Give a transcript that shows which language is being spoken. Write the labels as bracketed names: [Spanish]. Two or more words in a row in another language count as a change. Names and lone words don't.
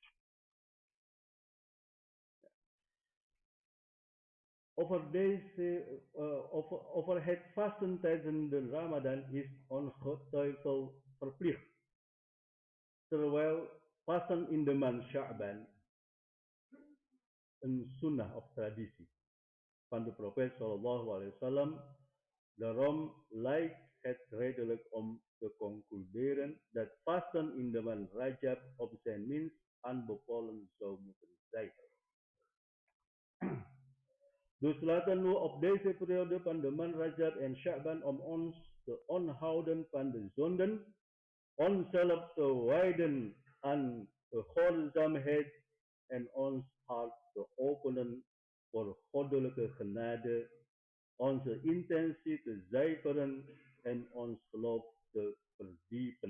[Dutch] Over het vasten tijdens de Ramadan is ongetwijfeld verplicht, terwijl vasten in de maand Sha'ban een sunnah of traditie van de profeet [Arabic] صلى الله عليه وسلم. [Dutch] Daarom lijkt het redelijk om te concluderen dat vasten in de maand Rajab op zijn minst aanbevolen zou moeten zijn. Dus laten we op deze periode van de maand Rajab en Sha'ban om ons te onthouden van de zonden, onszelf te wijden aan de gehoorzaamheid en ons hart te openen voor goddelijke genade, onze intentie te zuiveren en ons geloof te verdiepen.